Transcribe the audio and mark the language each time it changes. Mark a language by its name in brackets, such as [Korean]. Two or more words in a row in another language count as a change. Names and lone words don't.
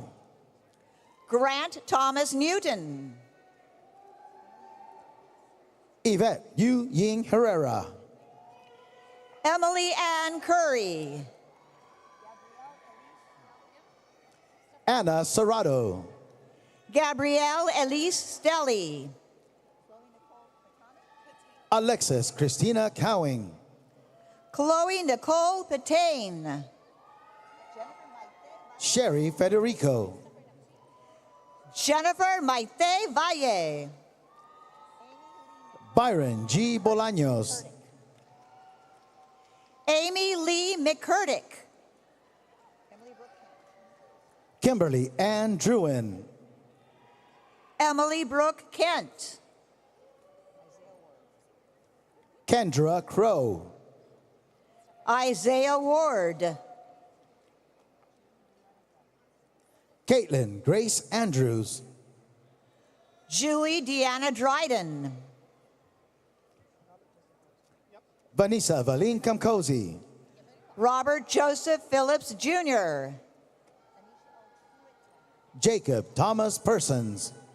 [English] Grant Thomas Newton. Yvette Yu Ying Herrera. Emily Ann Curry. Anna Serrato. Gabrielle Elise Stelly. Alexis Christina Cowing. Chloe Nicole Patain. Sherry Federico. Jennifer Maite Valle. Byron G. Bolaños. Amy Lee McCurdick. Kimberly Ann Druin. Emily Brooke Kent. Kendra Crow. Isaiah Ward. Caitlin Grace Andrews. Julie Deanna Dryden. Vanessa Valine Kamkozi. Robert Joseph Phillips Jr. Jacob Thomas Persons.